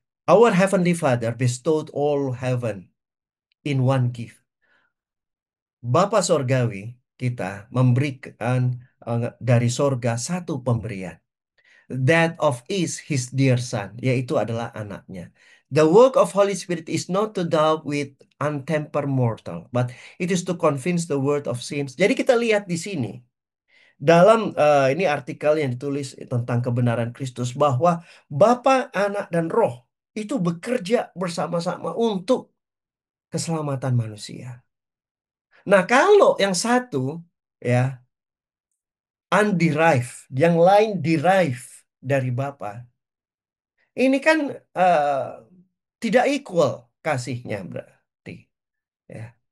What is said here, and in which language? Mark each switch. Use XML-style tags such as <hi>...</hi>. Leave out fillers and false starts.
<en>Our heavenly Father bestowed all heaven in one gift.</en> <id>Bapa Sorgawi kita memberikan dari sorga satu pemberian.</id> <en>That of is his dear son,</en> <id>yaitu adalah anaknya.</id> <en>The work of Holy Spirit is not to doubt with untempered mortal, but it is to convince the world of sins.</en> <id>Jadi kita lihat di sini, dalam ini artikel yang ditulis tentang kebenaran Kristus, bahwa Bapa, Anak, dan Roh itu bekerja bersama-sama untuk keselamatan manusia. Nah, kalau yang satu, ya, underived, yang lain derived dari Bapa, ini kan eh, tidak equal kasihnya berarti. Ya.</id>